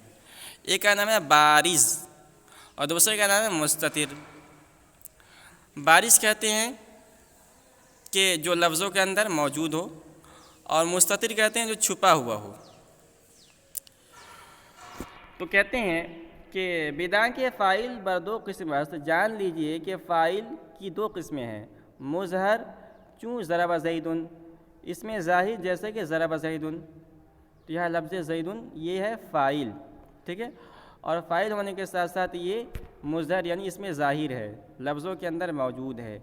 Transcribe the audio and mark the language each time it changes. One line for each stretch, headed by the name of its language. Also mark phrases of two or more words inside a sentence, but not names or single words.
Urdu: ایک کا نام ہے بارز اور دوسرے کا نام ہے مستتر۔ بارز کہتے ہیں کہ جو لفظوں کے اندر موجود ہو، اور مستتر کہتے ہیں جو چھپا ہوا ہو۔ تو کہتے ہیں کہ
Persian: بدا کے فاعل بر دو قسم است،
Urdu: جان لیجئے کہ فاعل کی دو قسمیں ہیں۔
Persian: مظہر چوں ضرب زید،
Urdu: اس میں ظاہر جیسے کہ
Arabic: ضرب زید،
Urdu: تو یہاں لفظ زید یہ ہے فاعل، ٹھیک ہے، اور فاعل ہونے کے ساتھ ساتھ یہ مظہر یعنی اس میں ظاہر ہے، لفظوں کے اندر موجود ہے۔